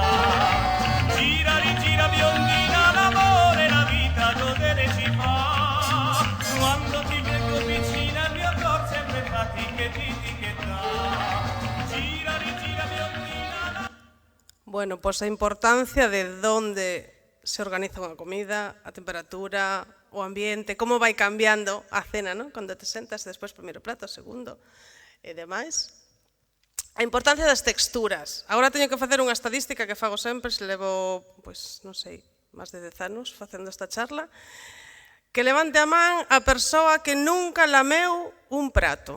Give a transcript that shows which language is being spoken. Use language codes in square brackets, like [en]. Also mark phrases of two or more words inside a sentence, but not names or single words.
[it] Gira, rigira, biondina, l'amore, la vita, godere ci fa. Quando ti vengo vicina il mio cor sempre fatica e ti etichetta. Gira, rigira, biondina. [gl] Bueno, pois a importancia de onde se organiza unha comida, a temperatura, o ambiente, como vai cambiando a cena, non? Cando te sentas, despois primeiro plato, segundo e demais. A importancia das texturas. Agora teño que facer unha estadística que fago sempre, se levo, pois, non sei, máis de 10 anos facendo esta charla, que levante a man a persoa que nunca lameu un prato.